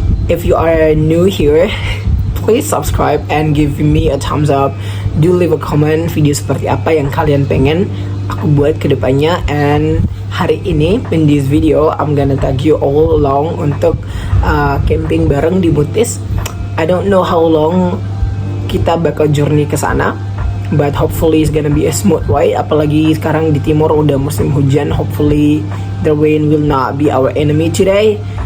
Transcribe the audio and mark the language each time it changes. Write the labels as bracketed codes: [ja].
[en] If you are new here, please subscribe and give me a thumbs up. Do leave a comment [id] video seperti apa yang kalian pengen aku buat ke depannya. [en] And [id] hari ini [en] in this video I'm gonna tag you all along [id] untuk camping bareng di Mutis. [en] I don't know how long [id] kita bakal journey ke sana, [en] but hopefully it's gonna be a smooth way. [id] Apalagi sekarang di timur udah musim hujan. [en] Hopefully the rain will not be our enemy today.